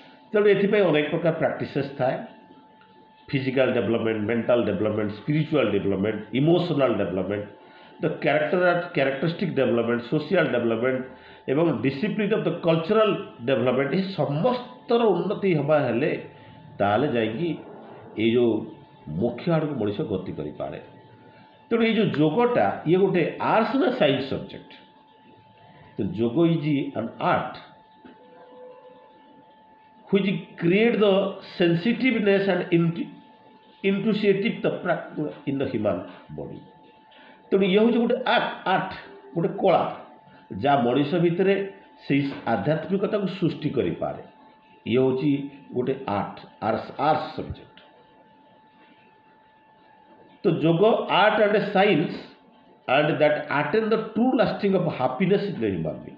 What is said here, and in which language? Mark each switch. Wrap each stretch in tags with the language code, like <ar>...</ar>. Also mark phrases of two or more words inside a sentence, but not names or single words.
<or>ତେଣୁ ଏଥିପାଇଁ ଅନେକ ପ୍ରକାର ପ୍ରାକ୍ଟିସେସ୍ ଥାଏ।</or> <en>physical development, mental development, spiritual development, emotional development, the characteristic development, social development</en> <or>ଏବଂ</or> <en>discipline of the cultural development,</en> <or>ଏହି ସମସ୍ତର ଉନ୍ନତି ହେବା ହେଲେ ତାହେଲେ ଯାଇକି ଏଇ ଯେଉଁ ମୁଖ୍ୟ ଆଡ଼କୁ ମଣିଷ ଗତି କରିପାରେ। ତେଣୁ ଏଇ ଯେଉଁ ଯୋଗଟା ଇଏ ଗୋଟେ ଆର୍ଟ୍ସ ନା</or> <en>science subject. ତ yoga is an art which create the sensitiveness and intuitive in the human body।</en> <or>ତେଣୁ ଇଏ ହେଉଛି ଗୋଟେ ଆର୍ଟ, ଗୋଟେ କଳା ଯାହା ମଣିଷ ଭିତରେ ସେଇ ଆଧ୍ୟାତ୍ମିକତାକୁ ସୃଷ୍ଟି କରିପାରେ। ଇଏ ହେଉଛି ଗୋଟେ</or> <en>arts subject. ତ yoga art and science and that attain the true lasting of happiness in the human being.</en>